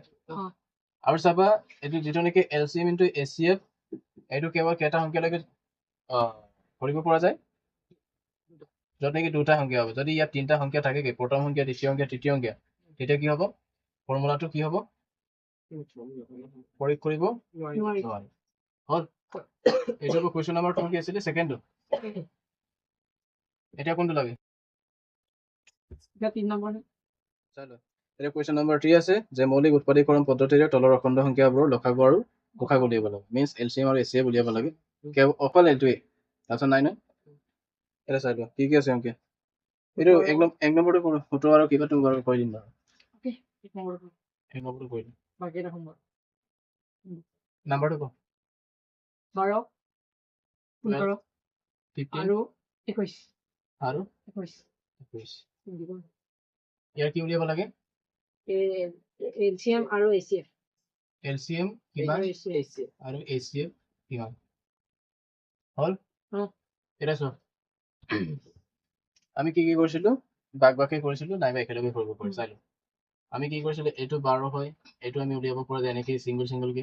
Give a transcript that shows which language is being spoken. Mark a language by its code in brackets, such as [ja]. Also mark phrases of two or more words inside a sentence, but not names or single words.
[as] আৰু চাবা এইটো যিটো নেকি [en] LCM into HCF [as] এইটো কেৱল কেইটা সংখ্যালৈকে কৰিব পৰা যায় য'ত নেকি দুটা সংখ্যা হ'ব যদি ইয়াত তিনিটা সংখ্যা থাকে কি প্ৰথম সংখ্যা দ্বিতীয় সংখ্যা তৃতীয় সংখ্যা তেতিয়া কি হ'ব ফৰ্মুলাটো কি হ'ব প্ৰয়োগ কৰিব নোৱাৰি হ'ল এইটো [en] question number [as] কি আছিলে সেকেন্ডটো এটা কোনটো লাগে [hi] क्या 3 नंबर है [as] চলো এটা [en] question number 3 [as] আছে যে মৌলিক উৎপাদীকৰণ পদ্ধতিৰে তলৰ অখণ্ড সংখ্যাবোৰৰ লসাগু আৰু গোসাগু উলিয়াব লাগে [en] means LCM [as] আৰু এচচিএফ উলিয়াব লাগে অকল এইটোৱে তাৰপিছত নাই এটা চাই লোৱা কি আছে সংখ্যা এইটো এক নম্বৰটো কৰোঁ 17 আৰু কিবা তুমি বাৰু কৈ দিম বাৰু [hi] ओके 1 नंबर [as] এক নম্বৰটো কৈ দিম [hi] बाकी रखूंगा [as] নাম্বাৰটো ক 12 15 15 [hi] और 21 [as] আৰু 21 21 ইয়াৰ কি উলিয়াব লাগে [hi] एलसीएम और एसीएफ [as] এলচিএম কিমান আৰু এচচিএফ কিমান হ'ল এটা চোৱা আমি কি কৰিছিলোঁ বাক বাকে কৰিছিলোঁ নাইবা একেলগে কৰিব পাৰি চাই লওঁ আমি কি কৰিছিলোঁ এইটো 12 হয় এইটো আমি উলিয়াব পৰা যায় এনেকৈ চিংগল চিংগলকে